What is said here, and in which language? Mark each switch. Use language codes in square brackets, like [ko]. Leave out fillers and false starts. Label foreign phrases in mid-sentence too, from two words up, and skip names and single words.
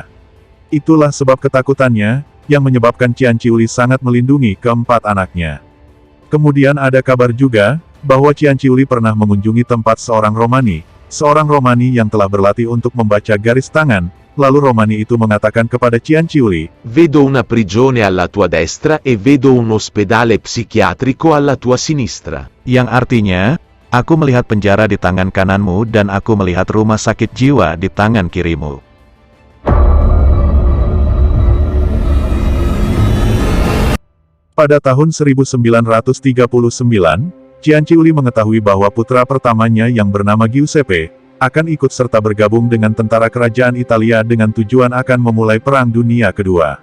[id] Itulah sebab ketakutannya, yang menyebabkan Cianciulli sangat melindungi ke-4 anaknya. Kemudian ada kabar juga, bahwa Cianciulli pernah mengunjungi tempat seorang Romani yang telah berlatih untuk membaca garis tangan, lalu Romani itu mengatakan kepada Cianciulli, [it] "Vedo una prigione alla tua destra e vedo un ospedale psichiatrico alla tua sinistra." [id] Yang artinya, aku melihat penjara di tangan kananmu dan aku melihat rumah sakit jiwa di tangan kirimu. Pada tahun 1939, Cianciulli mengetahui bahwa putra pertamanya yang bernama Giuseppe, akan ikut serta bergabung dengan tentara kerajaan Italia dengan tujuan akan memulai Perang Dunia Kedua.